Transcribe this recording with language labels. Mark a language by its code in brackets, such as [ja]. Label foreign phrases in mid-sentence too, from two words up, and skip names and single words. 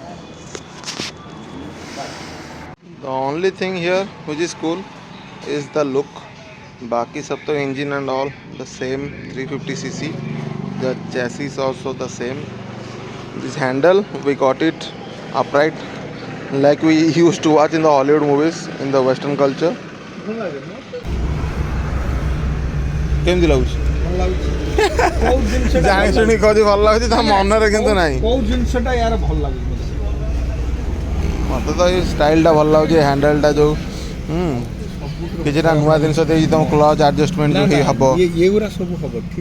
[en] The only thing here which is cool is the look. [hi] बाकी सब तो [en] engine and all the same 350cc. The chassis also the same. This handle we got it upright like we used to watch in the Hollywood movies, in the Western culture. [or] କେମିତି ଲାଗୁଛି? ଭଲ ଲାଗୁଛି। କୋଉ ଜିନିଷଟା ଜାଣି ଶୁଣି କହୁଛି ଭଲ ଲାଗୁଛି, ତା ମନରେ କିନ୍ତୁ ନାହିଁ। କୋଉ ଜିନିଷଟା ୟାର ଭଲ ଲାଗୁଛି ମତେ ତ ଏଇ ଷ୍ଟାଇଲଟା ଭଲ ଲାଗୁଛି, ହ୍ୟାଣ୍ଡେଲଟା ଯୋଉ କିଛିଟା ନୂଆ ଜିନିଷ ଦେଇଛି, ତମ [en] clutch adjustment [or] ଯୋଉ ହବ, ଏଗୁରା ସବୁ ହବ ଠିକ।